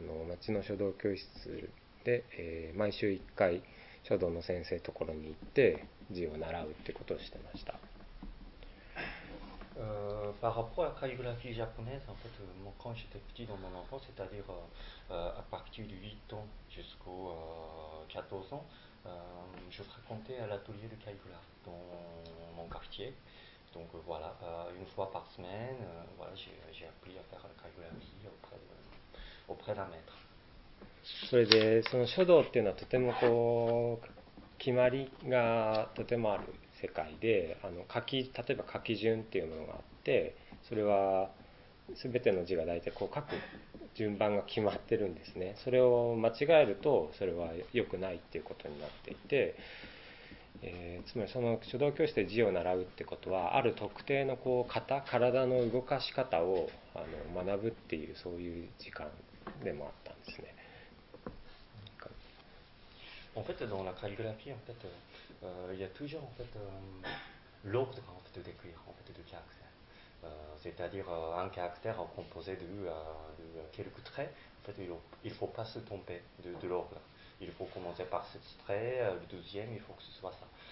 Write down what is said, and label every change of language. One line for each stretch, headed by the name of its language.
Japanese: 町の書道教室で、毎週1回書道の先生ところに行って字を習うってことをしてました。
French: Par rapport à la calligraphie japonaise, en fait, moi, quand j'étais petit dans mon enfance, c'est-à-dire à partir de 8 ans jusqu'aux 14 ans, je fréquentais l'atelier de calligraphie dans mon quartier. Donc voilà, une fois par semaine, voilà, j'ai appris à faire la calligraphie auprès d'un maître.
Japanese: それで、その書道っていうのはとてもこう決まりがとてもある世界で、例えば書き順っていうものがあって、それは全ての字が大体こう書く順番が決まってるんですね。それを間違えるとそれは良くないっていうことになっていて、つまりその書道教室で字を習うってことはある特定のこう型、体の動かし方を学ぶっていう、そういう時間でもあったんですね。
French: En fait, dans la calligraphie, en fait, il y a toujours en fait, l'ordre en fait, de décrire en fait, de caractère. C'est-à-dire un caractère composé de quelques traits. En fait, il ne faut pas se tromper de l'ordre. Il faut commencer par ce trait, le deuxième, il faut que ce soit ça.